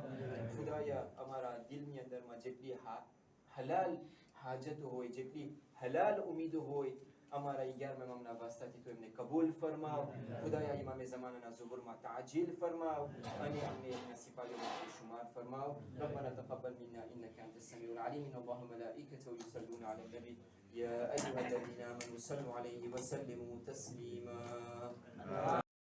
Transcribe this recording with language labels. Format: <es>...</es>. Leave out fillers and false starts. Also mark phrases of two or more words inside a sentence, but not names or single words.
<gu>ખુદાયા અમારા દિલની અંદરમાં જેટલી હલાલ હાજત હોય, જેટલી હલાલ ઉમીદો હોય, અમારા 11મા ઇમામના વાસ્તાથી તો એમને કબૂલ ફરમાવ. ખુદાયા ઇમામે ઝમાનાના ઝુહુરમાં તાજીલ ફરમાવ અને અમને એમના સિપાહીઓમાં શુમાર ફરમાવ.</gu> <ar>ربنا تقبل منا إنك أنت السميع العليم. الله ملائكته يصلون على النبي يا أيها الذين آمنوا صلوا عليه وسلموا تسليما.</ar>